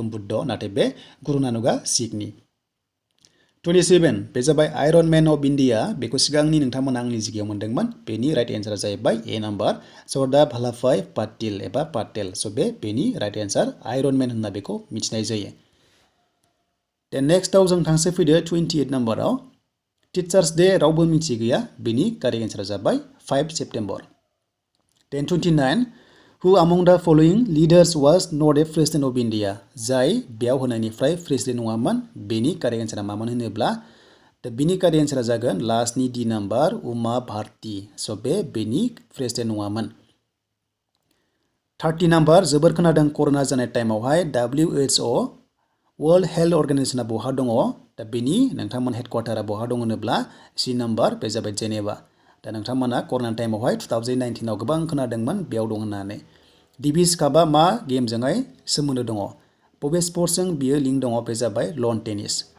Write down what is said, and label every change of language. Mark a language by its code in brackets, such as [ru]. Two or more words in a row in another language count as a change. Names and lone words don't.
[brx] बुद्ध नाथाय बे गुरु नानकआ सिखनि 27 बे जाबाय [en] Iron Man of India [brx] बेखौ सिगांनि नोंथांमोना आंनि जिकेआव मोनदोंमोन बेनि [en] right answer [brx] जाहैबाय A नाम्बार सरदार भाल्लाभाई पाटिल एबा पाटेल स' बेनि [en] right answer Iron Man [brx] होनना बेखौ मिथिनाय जायो [en] then next [brx] जों थांसै फैदो 28 नाम्बाराव टिचार्स डे रावबो मिथिगैया बेनि [en] correct answer [brx] जाबाय 5 सेप्टेम्बर Then 29. [en] Who among the following leaders was not a president of India? [brx] Jai बेयाव होनायनिफ्राय president नङामोन बेनि [en] correct answer [brx] मामोन होनोब्ला दा बेनि [en] correct answer [brx] जागोन lastनि [en] D number [brx] उमा भारती so बेनि president नङामोन 30 number जोबोर खोनादों करona जानाय टाइमावहाय WHO [en] World Health Organization [brx] बहा दङ दा बेनि नोंथांमोन हेडक्वार्टारा बहा दङ होनोब्ला C number बे जाबाय जेनेभा दा नोंथांमोना करona टाइमावहाय 2019 आव गोबां खोनादोंमोन बेयाव दं होननानै डिभिस कापआ मा गेमजोंहाय सोमोन्दो दङ बबे स्पर्ट्सजों बियो लिंक दङ बे जाबाय [en] lawn tennis